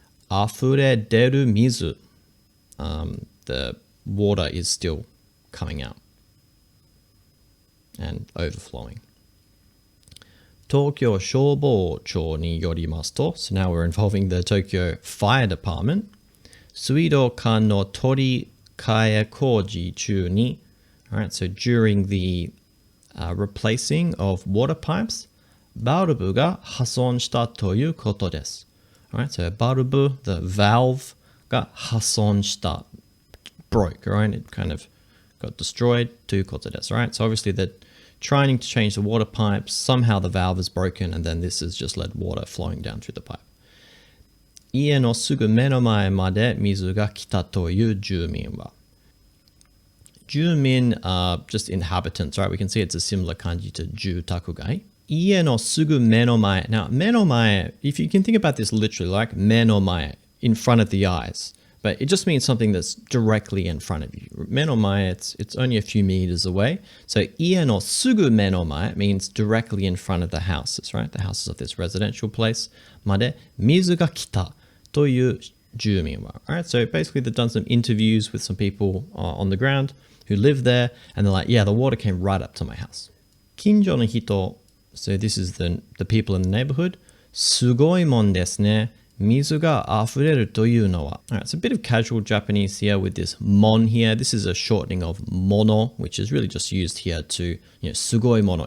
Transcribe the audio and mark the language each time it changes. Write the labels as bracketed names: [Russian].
[Japanese] 溢れ出る水, [English] the water is still coming out and overflowing. [Japanese] 東京消防庁によりますと, [English] so now we're involving the Tokyo Fire Department. [Japanese] 水道管の取り替え工事中に, [English] all right, so during the replacing of water pipes, [Japanese] バルブが破損したということです. [English] Alright, so バルブ, the valve [Japanese] が破損した, [English] broke, right? It kind of got destroyed [Japanese] ということです, [English] right? So obviously they're trying to change the water pipes, somehow the valve is broken, and then this has just led water flowing down through the pipe. [Japanese] 家のすぐ目の前まで水が来たという住民は. [English] Jumin are just inhabitants, right? We can see it's a similar kanji to Jutaku gai. [Japanese] 家のすぐ目の前. [English] Now, 目の前, if you can think about this literally, like 目の前, in front of the eyes, but it just means something that's directly in front of you. 目の前, it's only a few meters away. So [Japanese] 家のすぐ目の前 [English] means directly in front of the houses, right? The houses of this residential place. [Japanese] まで水が来たという住民は. [English] All right, so basically they've done some interviews with some people on the ground who live there, and they're like, yeah, the water came right up to my house. [Japanese] 近所の人 [English] So this is the people in the neighborhood. [Japanese] すごいもんですね。水が溢れるというのは. [English] Alright, it's a bit of casual Japanese here with this mon here. This is a shortening of mono, which is really just used here to, [Japanese] すごいもの.